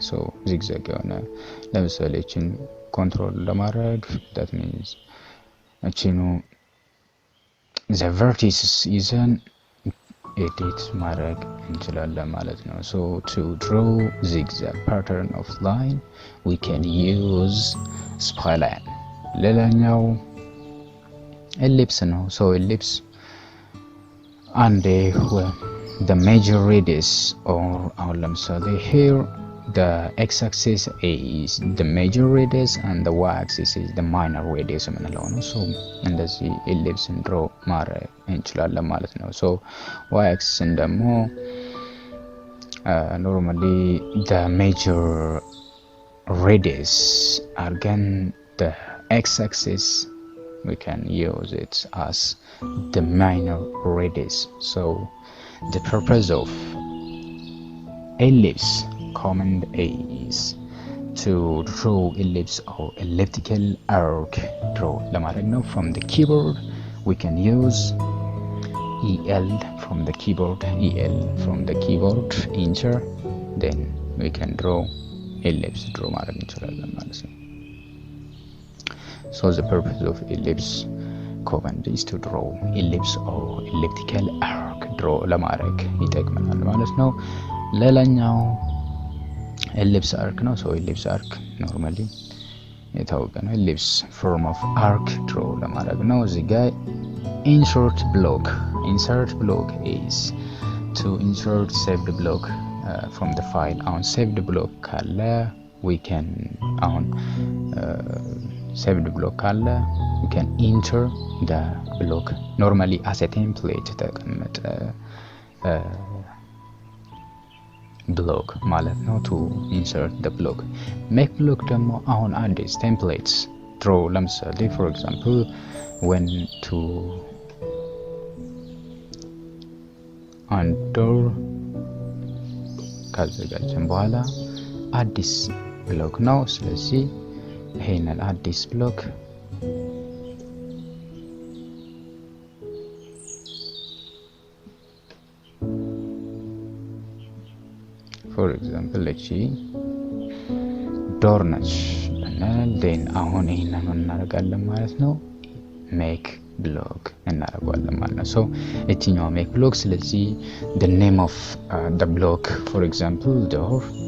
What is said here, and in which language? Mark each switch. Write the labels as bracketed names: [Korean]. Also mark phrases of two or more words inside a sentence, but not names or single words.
[English] so zigzag [Amharic] የሆነ ለምሳሌ እቺን ኮንትሮል ለማድረግ [English] that means እቺኑ the vertices [Amharic] ይዘን edit ማድረግ እንችላለን ማለት ነው። [English] so to draw zigzag pattern of line we can use spline. [Amharic] ሌላኛው ellipse ነው። [English] so ellipse and the major radius or ለምሳሌ here the x-axis is the major radius and the y-axis is the minor radius [Amharic] የምንለው ነው። so እንደዚህ [English] ellipse draw [Amharic] ማድረግ እንችላለን ማለት ነው። [English] so y-axis ደግሞ normally the major radius again the x-axis we can use it as the minor radius. so the purpose of ellipse command is to draw ellipse or elliptical arc draw [Amharic] ለማድረግ ነው። [English] from the keyboard we can use el from the keyboard enter, then we can draw ellipse draw [Amharic] ማድረግ እንችላለን ማለት ነው። [English] so the purpose of ellipse command is to draw ellipse or elliptical arc draw [Amharic] ለማድረግ ይጠቅመናል ማለት ነው። ሌላኛው [English] ellipse arc ነው። so ellipse arc normally [Amharic] የታወቀ ነው። [English] ellipse form of arc draw [Amharic] ለማድረግ ነው። እዚህ ጋር [English] insert block is to insert saved block from the file. on saved block ካለ we can saved block ካለ we can enter the block normally as a template [Amharic] ተቀመጠ block ማለት ነው [English] to insert the block. make block [Amharic] ደግሞ አሁን አዲስ [English] templates draw ለምሳሌ for example when to door [Amharic] ካዘጋጀን በኋላ አዲስ ብሎክ ነው። ስለዚህ ይሄንን አዲስ ብሎክ [English] for example [Amharic] እቺ ዶር ነች እና then አሁን ይሄንን እናደርጋለን ማለት ነው [English] make block [Amharic] እናደርጋለን ማለት ነው። [English] so እቺኛው make block ስለዚህ the name of the block for example door